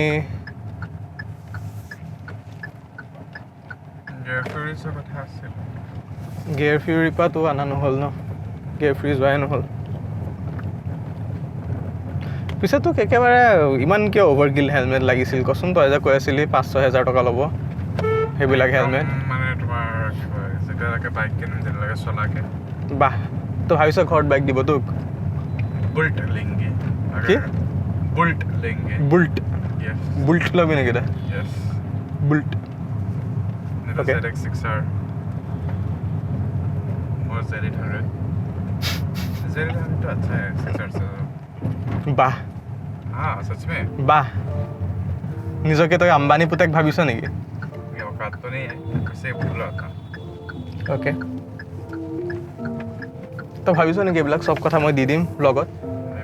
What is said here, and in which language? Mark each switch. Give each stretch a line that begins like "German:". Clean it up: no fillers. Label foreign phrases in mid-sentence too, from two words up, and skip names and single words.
Assamese: গিয়েৰ ফিউৰিৰ পৰাতো অনা নহ'ল ন গিয়েৰ ফিউৰি যোৱাই নহ'ল পিছে তোক একেবাৰে ইমান কিয় অভাৰকিল হেলমেট লাগিছিল কচোন তই যে কৈ আছিলি 5-6 হাজাৰ টকা ল'ব সেইবিলাক হেলমেট মানে তোমাৰ যেতিয়ালৈকে বাইক কিনিম তেতিয়ালৈকে চলাকে বাহ তই ভাবিছ ঘৰত বাইক দিব তোক
Hindi: बुलेट लेंगे
Assamese: কি বুল্ট বুল্ট ল'বি নেকি দা বুল্ট
Hindi: Okay. ZX6R और Z800 तो अच्छा है 6R से
Assamese: বাহ
Hindi: हाँ सच में
Assamese: বাহ নিজকে তই আম্বানী পুতেক ভাবিছ নেকি
Hindi: ये औकात तो नहीं है वैसे बोल रहा था
Assamese: অ'কে তই ভাবিছ নেকি এইবিলাক চব কথা মই দি দিম লগত